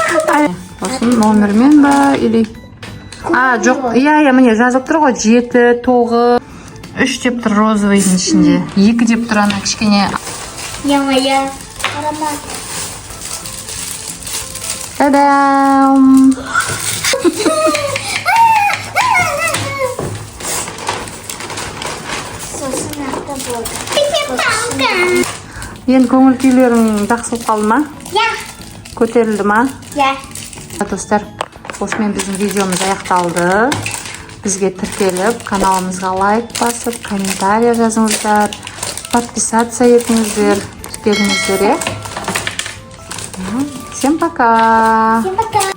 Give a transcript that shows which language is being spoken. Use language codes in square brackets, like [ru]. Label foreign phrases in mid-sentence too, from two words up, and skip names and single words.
[kk] Осының номермен ба или жоқ, иә, міне жазып тұр ғой 7, 9, 3 деп тұр розовыйдың ішінде. 2 деп тұр ана кішкене. Я аромат. Та-дам! Сосын ақта болды. Енді көңіл күйлерің жақсы болып қалды ма? Я. Көтерілді ма? Я. Достар, осымен біздің видеомыз аяқталды. Бізге тіркеліп, каналымызға лайк басып, комментария жазыңыздар, подписаться етіңіздер, тіркеліңіздер, е? [ru] Всем пока! Всем пока.